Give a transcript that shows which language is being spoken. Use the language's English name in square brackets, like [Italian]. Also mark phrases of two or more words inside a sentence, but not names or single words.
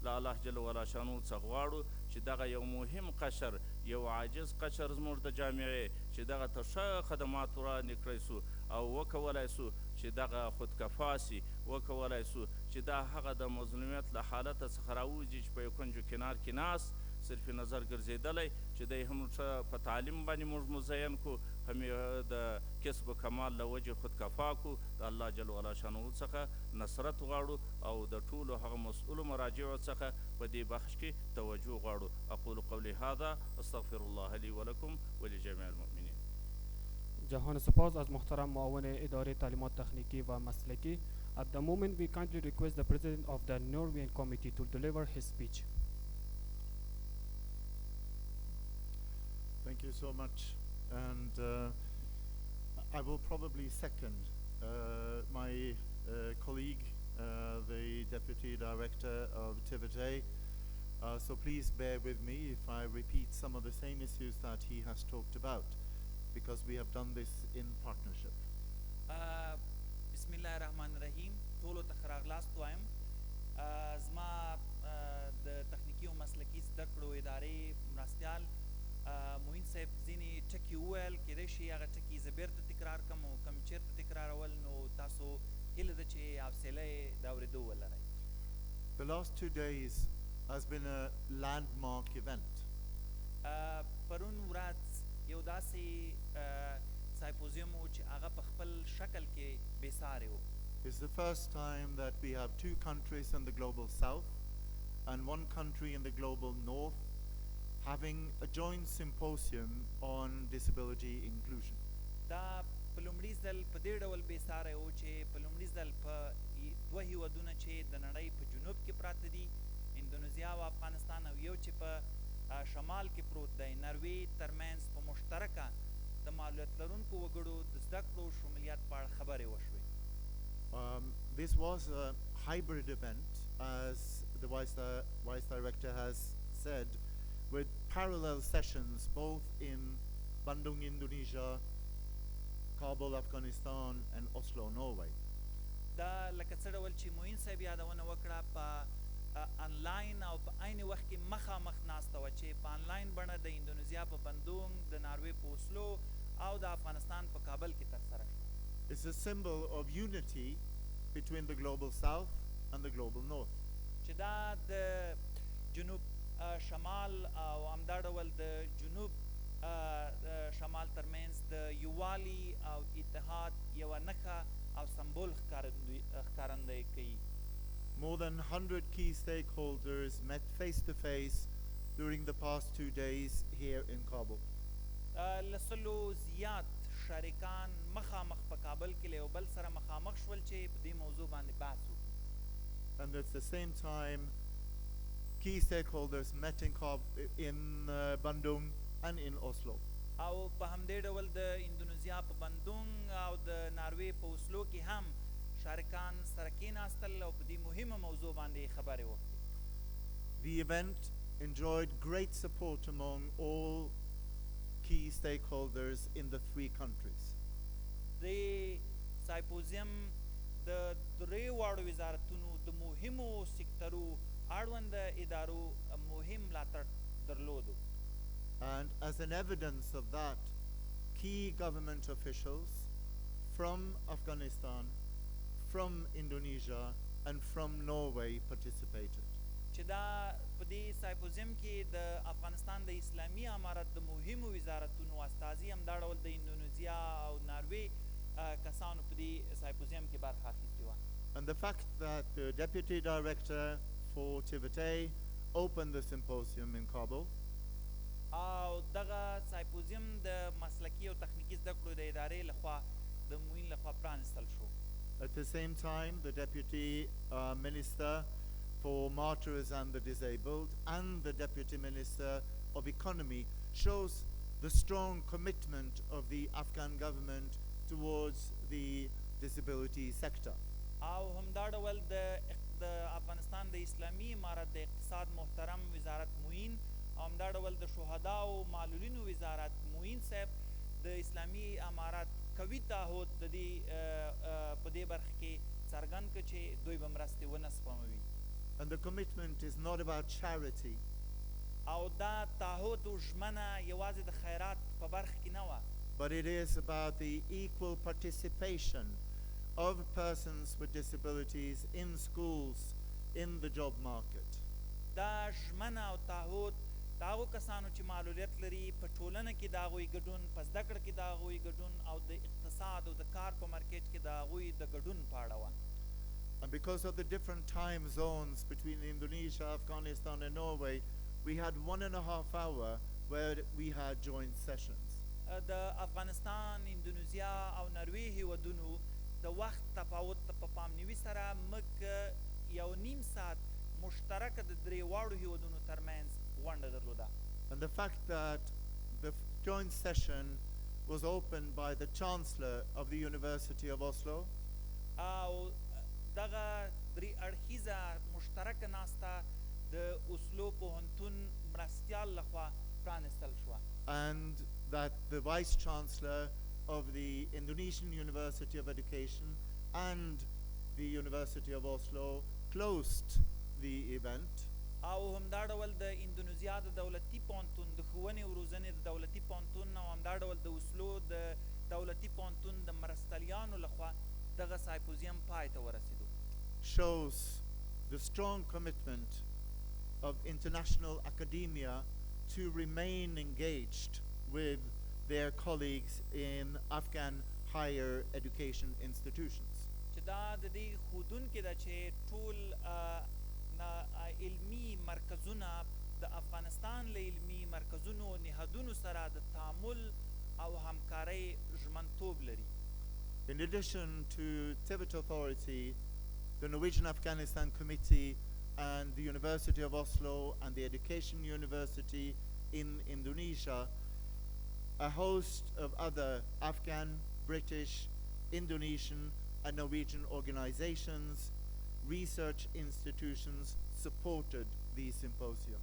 [Pashto] له الله [Arabic] جل وعلا [Pashto] شانو څخه غواړو چې دغه یو مهم قشر، یو عاجز قشر زموږ د جامعې چې دغه ته ښه خدمات وړاندې کړی سو او وکولی سو چې دغه خودکفا سي، وکولی سو چې دا هغه د مظلومیت له حالته څخه راوځي چې په یو کنج و کنار کې ناست صرف نظر ګرځېدلی، چې دی هم ښه په تعلیم باندې موږ مزین کړو، هم یې د کسب و کمال له وجې خودکفا کړو. د الله [Arabic] جل وعلا [Pashto] شانو څخه نصرت غواړو او د ټولو هغه مسؤلو مراجعو څخه په دې بخش کې توجه غواړو. [Arabic] اقول قولی هذا استغفر الله لی ولکم ولجمیع المؤمنین. [Persian] جهان سپاس از محترم معاون اداره تعلیمات تخنیکی و مسلکی. [English] At the moment we kindly request the President of the Norwegian Committee to deliver his speech. you so much. And I will probably second my colleague, the Deputy Director of TVT. So please bear with me if I repeat some of the same issues that he has talked about, because we have done this in partnership. [Arabic] بسم الله الرحمن الرحیم. [Pashto] ټولو ته ښه راغلاست وایم. زما د تخنیکی او مسلکی زده کړو ادارې مرستیال معین صاحب ځینې ټکي وویل، کیدای شي هغه ټکي زه بیرته تکرار کړم او کوم چېرته تکرارول نو تاسو هیله ده چې حوصله یې د اورېدو ولرئ. [English] The last 2 days has been a landmark event. [Pashto] پرون ورځ یو داسې سایمپوزیم و چې هغه په خپل شکل کې بېسارې و. [English] It's the first time that we have 2 countries in the global south and 1 country in the global north having a joint symposium on disability inclusion. [Pashto] دا په لومړي ځل په دې ډول بېساری و چې په لومړي ځل په 2 هیوادونه چې د نړۍ په جنوب کې پراته دي، اندونیزیا او افغانستان، او یو چې په شمال کې پروت دی، نروې ترمنځ په مشترکه د معلولیت لرونکو وګړو د زده کړو شمولیت په اړه خبرې وشوې. [English] This was a hybrid event, as the Vice Director has said, with parallel sessions both in Bandung, Indonesia, Kabul, Afghanistan, and Oslo, Norway. [Pashto] دا لکه څه ډول چې معین صاحب یادونه وکړه، په آنلاین او په عین وخت کې مخامخ ناسته وه چې په آنلاین بڼه د اندونیزیا په بندونګ، د ناروې په اوسلو او د افغانستان په کابل کې ترسره شوه. [English] It's a symbol of unity between the global south and the global north. [Pashto] چې دا د جنوب شمال او همدا ډول د جنوب شمال ترمنځ د یووالي او اتحاد یوه نښه او سمبول ښکارندویي کوي. [English] More than 100 key stakeholders met face to face during the past 2 days here in Kabul. [Pashto] لسلو زیات شریکان مخامخ په کابل کې له یو بل سره مخامخ شول چې په دې موضوع باندې بحث وکړي. [English] And at the same time, key stakeholders met in Bandung and in Oslo. [Pashto] او په همدې ډول د اندونیزیا په بندونګ او د ناروې په اوسلو کې هم شارکان سره کېناستل او په دې مهمه موضوع باندې خبرې وکړي. [English] The event enjoyed great support among all key stakeholders in the 3 countries. [Pashto] د سایمپوزیم د درې واړو وزارتونو د مهمو سکترو اړوند ادارو مهم ملاتړ درلودو. [English] And as an evidence of that, key government officials from Afghanistan, from Indonesia, and from Norway participated. [Pashto] چې دا په دې سایمپوزیم کې د افغانستان د اسلامي امارت د مهمو وزارتونو استازي همدا ډول د اندونیزیا او ناروې کسانو په دې سایمپوزیم کې برخه اخیستې وه. [English] And the fact that the Deputy Director for TVT opened the symposium in Kabul [Pashto] او دغه سایمپوزیم د مسلکی او تخنیکی زده کړو د ادارې لخوا د معین لخوا پرانستل شو. [English] At the same time, the Deputy Minister for Martyrs and the Disabled and the Deputy Minister of Economy shows the strong commitment of the Afghan government towards the disability sector. [Pashto] او همدا ډول د افغانستان د اسلامي امارت د اقتصاد محترم وزارت معین او همدا ډول د شهدا او معلولینو وزارت معین صاحب د اسلامي امارت قوي تعهد د دې په دې برخه کې څرګند کړ چې دوی به مرستې ونه سپموي. [English] And the commitment is not about charity. [Pashto] او دا تعهد او ژمنه یوازې د خیرات په برخه کې نه وه، [English] but it is about the equal participation of persons with disabilities in schools, in the job market. [Pashto] دا ژمنه او تعهد د هغو کسانو چې معلولیت لري په ټولنه کې د هغوی ګډون، په زده کړه کې د هغوی ګډون او د اقتصاد او د کار په مارکیټ کې د هغوی د ګډون په اړه وه. [English] And because of the different time zones between Indonesia, Afghanistan, and Norway, we had 1.5 hours where we had joint sessions. [Pashto] د افغانستان، اندونیزیا او نروې هیوادونو د وخت تفاوت په پامنیوي سره موږ 1.5 ساعت مشترکه د درې واړو هیوادونو ترمنځ غونډه درلوده. [English] And the fact that the joint session was opened by the Chancellor of the University of Oslo. [Pashto] او دغه درې اړخیزه مشترکه ناسته د اوسلو پوهنتون مرستیال لخوا پرانستل شوه. [English] And that the Vice Chancellor of the Indonesian University of Education and the University of Oslo closed the event. [Pashto] او همدا ډول د اندونیزیا د دولتي پوهنتون د ښوونې او روزنې د دولتي پوهنتون او همدا ډول د اوسلو د دولتي پوهنتون د مرستلیانو لخوا دغه سایمپوزیم پای ته ورسېدو. [English] Shows the strong commitment of international academia to remain engaged with their colleagues in Afghan higher education institutions. [Pashto] چې دا د دې ښودونکې ده چې ټول علمي مرکزونه د افغانستان له علمي مرکزونو او نهادونو سره د تعامل او همکارۍ ژمنتوب لري. [English] In addition to Tibet Authority, the Norwegian Afghanistan Committee and the University of Oslo and the Education University in Indonesia, a host of other Afghan, British, Indonesian and Norwegian organizations, research institutions supported the symposium.